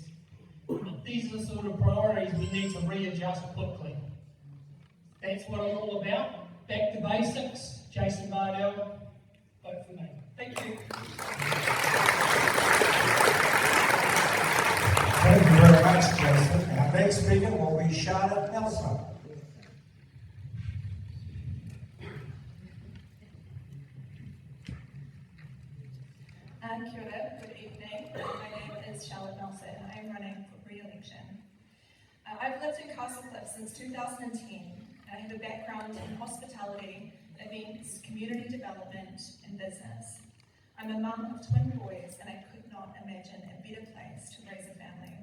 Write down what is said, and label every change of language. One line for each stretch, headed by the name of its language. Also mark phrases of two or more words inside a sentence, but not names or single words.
English: These are the sort of priorities we need to readjust quickly. That's what I'm all about. Back to basics. Jason Bardell, vote for me. Thank you. Thank you very much, Jason. Our next speaker will be Charlotte Nelson.
Māori: Kia ora,
English: good evening. My name is Charlotte Nelson. I am running for re-election. I've lived in Castlecliff since 2010, and I have a background in hospitality, events, community development, and business. I'm a mum of twin boys, and I could not imagine a better place to raise a family.